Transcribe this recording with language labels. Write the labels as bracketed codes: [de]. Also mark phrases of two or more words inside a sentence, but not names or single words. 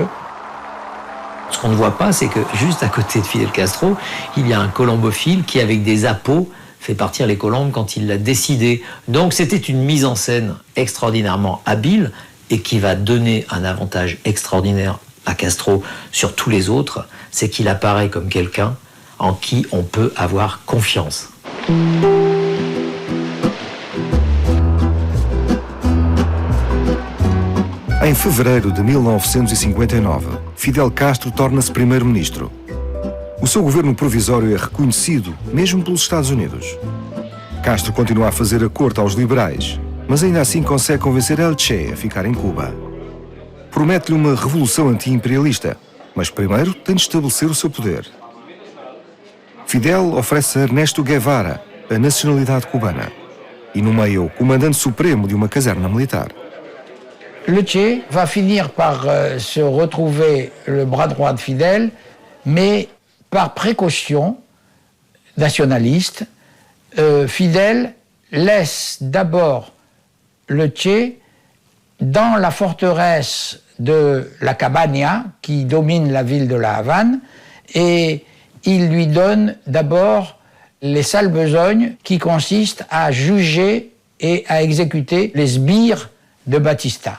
[fr] Ce qu'on ne voit pas, c'est que juste à côté de Fidel Castro, il y a un colombophile qui, avec des appâts, fait partir les colombes quand il l'a décidé. Donc c'était une mise en scène extraordinairement habile et qui va donner un avantage extraordinaire à Castro sur tous les autres, c'est qu'il apparaît comme quelqu'un en qui on peut avoir confiance. [pt] Em fevereiro de 1959, Fidel Castro torna-se primeiro-ministro. O seu governo provisório é reconhecido, mesmo pelos Estados Unidos. Castro continua a fazer a corte aos liberais, mas ainda assim consegue convencer El Che a ficar em Cuba. Promete-lhe uma revolução anti-imperialista, mas primeiro tem de estabelecer o seu poder. Fidel oferece a Ernesto Guevara a nacionalidade cubana e nomeia o comandante supremo de uma caserna militar. [fr] Le Che va finir par se retrouver le bras droit de Fidel, mais par précaution nationaliste, Fidel laisse d'abord le Che dans la forteresse de la Cabaña, qui domine la ville de la Havane, et il lui donne d'abord les sales besognes qui consistent à juger et à exécuter les sbires de Batista.